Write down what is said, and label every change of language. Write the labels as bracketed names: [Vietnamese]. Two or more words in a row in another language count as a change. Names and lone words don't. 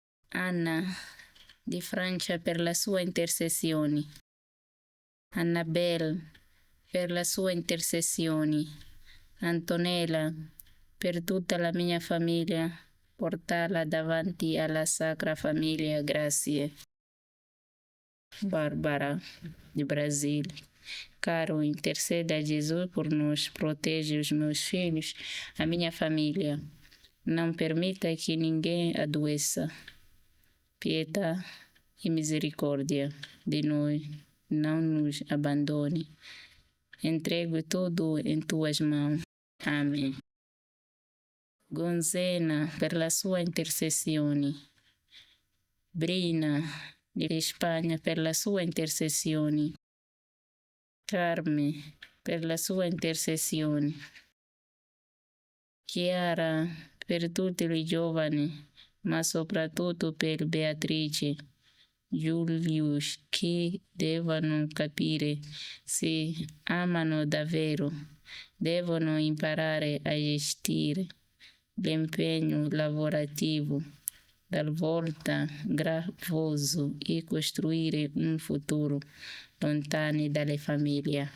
[Italian] Anna di Francia per la sua intercessione. Annabelle per la sua intercessione. Antonella per tutta la mia famiglia, portarla davanti alla Sacra Famiglia, grazie. [Portuguese] Bárbara, de Brasília. Caro, intercede a Jesus por nós, protege os meus filhos, a minha família. Não permita que ninguém adoeça. Pietà e misericórdia de nós, não nos abandone. Entrego tudo em tuas mãos. Amém. [Italian] Gonzena, per la sua intercessione. Brina, di Spagna, per la sua intercessione. Carme, per la sua intercessione. Chiara, per tutti i giovani, ma soprattutto per Beatrice, Julius, che devono capire se amano davvero, devono imparare a gestire l'impegno lavorativo, talvolta gravoso, e costruire un futuro lontani dalle famiglie.